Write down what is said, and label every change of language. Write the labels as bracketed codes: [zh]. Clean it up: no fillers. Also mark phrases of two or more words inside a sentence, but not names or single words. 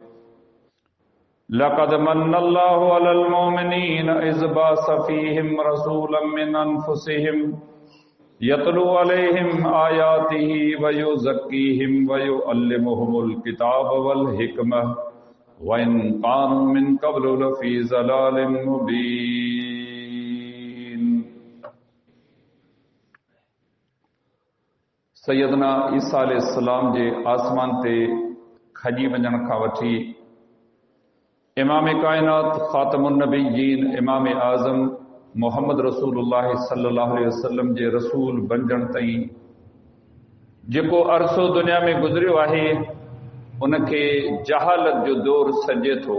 [ar] لقد من الله على المؤمنين إذ بعث فيهم رسولا من أنفسهم يتلو عليهم آياته ويزكيهم ويعلمهم الكتاب والحكمة وإن كانوا من قبل لفي ضلال [sd] مبين सैयदना ईसा अलैहिस्सलाम जे आसमान ते खजी वञण खां वठी इमाम कायनात [ar] خاتم النبيين [sd] इमाम आज़म मोहम्मद रसूलुल्लाह [ar] صلى الله عليه وسلم [sd] जे रसूल बणजण ताईं जेको अरसो दुनिया में गुज़रियो आहे उनखे जहालत जो दौर सॾे थो।